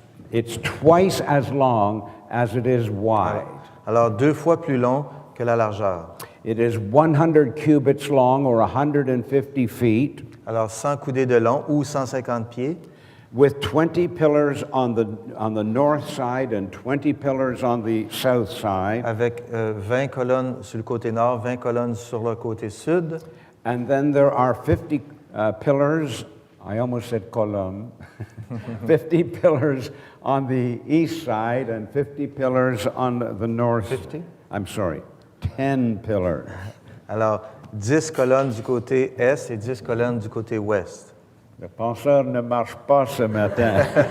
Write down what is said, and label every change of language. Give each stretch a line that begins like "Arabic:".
English: It's twice as long as it is wide.
French: Alors, 2 fois plus long que la largeur.
English: It is 100 cubits long, or 150 feet,
French: Alors, 100 coudées de long ou 150 pieds,
English: with 20 pillars on the north side and 20 pillars on the south side.
French: avec 20 colonnes sur le côté nord, 20 colonnes sur le côté sud.
English: And then there are 50 pillars, I almost said column, 50 pillars on the east side and 50 pillars on the north. 50? I'm sorry, 10 pillars.
French: Alors, 10 colonnes du côté est et 10 colonnes du côté ouest. Le penseur ne marche pas ce matin.